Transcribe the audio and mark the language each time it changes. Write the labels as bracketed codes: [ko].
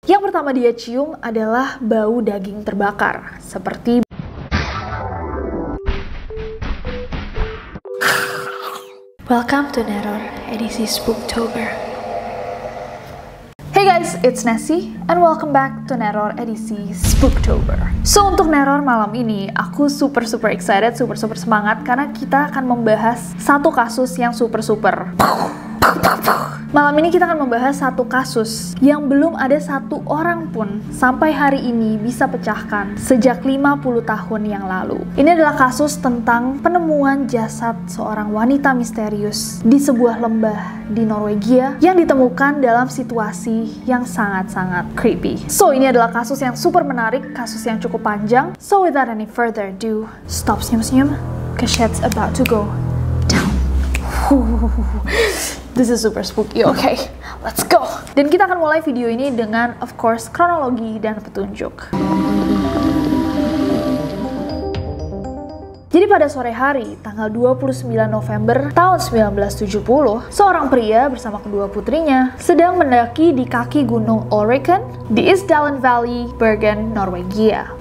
[id] pertama dia cium adalah bau daging terbakar, seperti Welcome to Neror edisi Spooktober. [en] Hey guys, it's Nessie and welcome back to Neror edisi Spooktober. [id] So untuk Neror malam ini, aku [en] super excited, [id] super semangat karena kita akan membahas satu kasus yang super. Malam ini kita akan membahas satu kasus yang belum ada satu orang pun sampai hari ini bisa pecahkan sejak 50 tahun yang lalu. Ini adalah kasus tentang penemuan jasad seorang wanita misterius di sebuah lembah di Norwegia yang ditemukan dalam situasi yang sangat creepy. So ini adalah kasus yang super menarik, kasus yang cukup panjang. [en] So without any further ado, stop [id] senyum-senyum, [en] cause shit's about to go down. This is super spooky, okay, let's go. [id] Dan kita akan mulai video ini dengan, [en] of course, [id] kronologi dan petunjuk. Jadi pada sore hari, tanggal 29 November tahun 1970, seorang pria bersama kedua putrinya sedang mendaki di kaki gunung Ulriken di Isdalen Valley, Bergen, Norwegia.